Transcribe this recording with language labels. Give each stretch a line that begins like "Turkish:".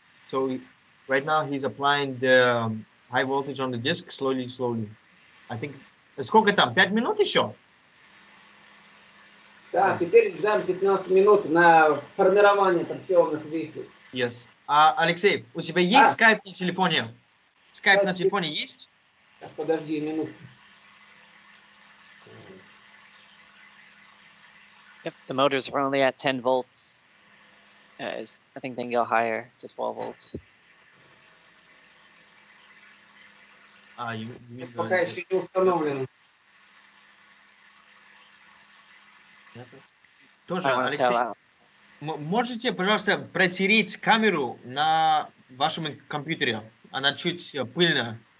English: So right now he's applying the high voltage on the disc slowly. I think.
Russian: Сколько там? 5 минут еще? Да, теперь ждем 15 минут на формирование торсионных вихрей.
English: Yes.
Russian: Алексей, у тебя есть Skype на телефоне? Skype на телефоне есть? Подожди минутку.
English: Yep, the motors are only at 10 volts. I think they can go higher to 12 volts. You mean
Russian: Пока еще не установлено. Тоже,
English: I want to tell
Russian: Алексей,
English: out.
Russian: можете, пожалуйста, протереть камеру на вашем компьютере? Она чуть пыльная.